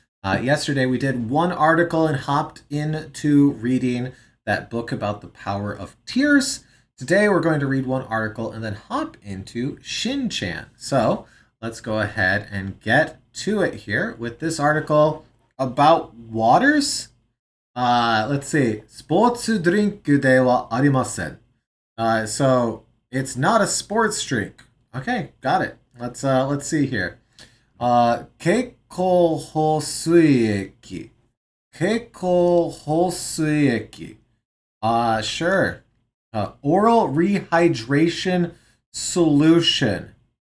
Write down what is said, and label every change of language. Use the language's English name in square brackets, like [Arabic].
[English] Yesterday, we did one article and hopped into reading that book about the power of tears. Today, we're going to read one article and then hop into Shin-chan. So, let's go ahead and get to it here with this article about waters. Let's see. [Japanese] スポーツドリンクではありません. [English] So it's not a sports drink. Okay, got it. Let's see here. 経口補水液. [Japanese] 経口補水液. [English] Sure. Oral rehydration solution.